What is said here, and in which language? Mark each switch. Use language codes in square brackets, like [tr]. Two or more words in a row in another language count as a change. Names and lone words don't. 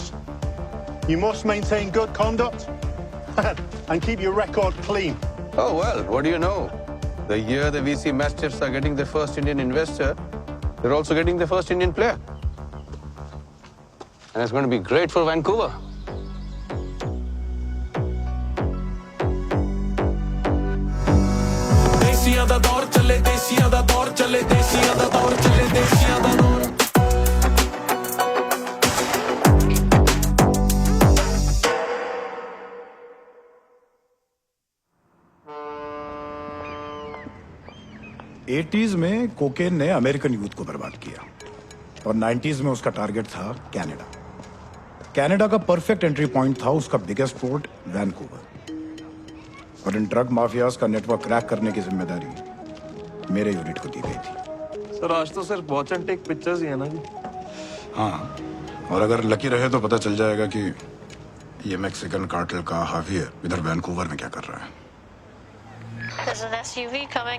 [en] You must maintain good conduct and keep your record clean. Oh, well, what do you know? The year the VC Mastiffs are getting their first Indian investor, they're also getting their first Indian player. And it's going to be great for Vancouver. [pa] ਦੇਸੀਆਂ ਦਾ ਦੌਰ ਚੱਲੇ, ਦੇਸੀਆਂ ਦਾ ਦੌਰ ਚੱਲੇ, ਦੇਸੀਆਂ ਦਾ ਦੌਰ ਚੱਲੇ, ਦੇਸੀਆਂ ਦਾ ਦੌਰ। [hi] एटीज में कोकेन ने [en] American youth [hi] को बर्बाद किया और 90s में उसका टारगेट था कनाडा। कनाडा का [en] perfect entry point [hi] था उसका [en] biggest port [hi] वैनकूवर। और इन [en] drug mafias [hi] का [en] network crack [hi] करने की जिम्मेदारी मेरे यूनिट को दी गई थी। सर आज तो सिर्फ [en] watch and take pictures [hi] ही है ना जी? हाँ, और अगर लकी रहे तो पता चल जाएगा कि ये [en] Mexican cartel [hi] का हावियर इधर वैनकूवर में क्या कर रहा है। [en] There's an SUV coming.